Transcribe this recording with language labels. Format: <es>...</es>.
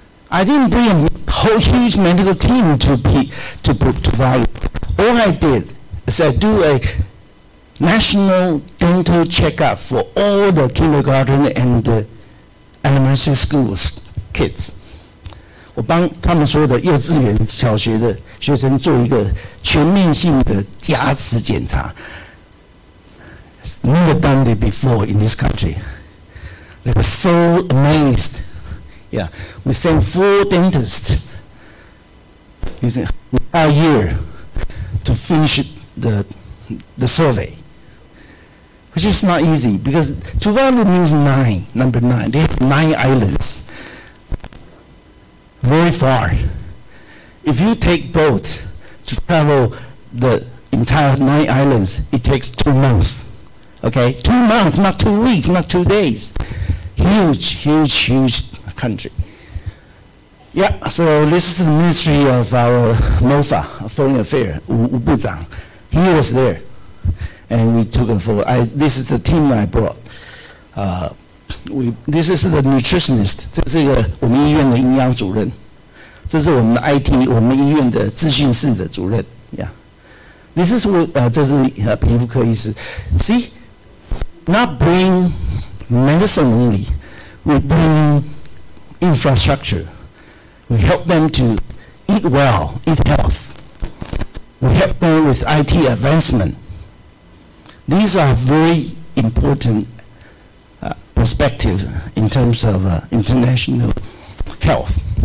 <en>I didn't bring a whole huge medical team to Tuvalu. All I did is I do a national dental checkup for all the kindergarten and elementary schools kids.</en> <zh>我帮他们所有的幼稚园、小学的学生做一个全面性的牙齿检查。</zh> <en>Never done it before in this country. They were so amazed. Yeah, we sent 4 dentists using a year to finish the survey, which is not easy because Tuvalu means 9, number 9. They have 9 islands, very far. If you take boat to travel the entire 9 islands, it takes 2 months. Okay, 2 months, not 2 weeks, not 2 days. Huge, huge, huge country. Yeah, so this is the ministry of our MOFA, Foreign Affairs, Wu Buzang. He was there, and we took him forward. This is the team I brought. This is the nutritionist.</en> <zh>这是我们医院的营养主任。这是我们的 IT， 我们医院的资讯室的主任。</zh> <en>Yeah, this is what</en> <zh>这是皮肤科医师。</zh> <en>See, not bring medicine only. We bring infrastructure. We help them to eat well, eat health. We help them with IT advancement. These are very important perspective in terms of international health.</en>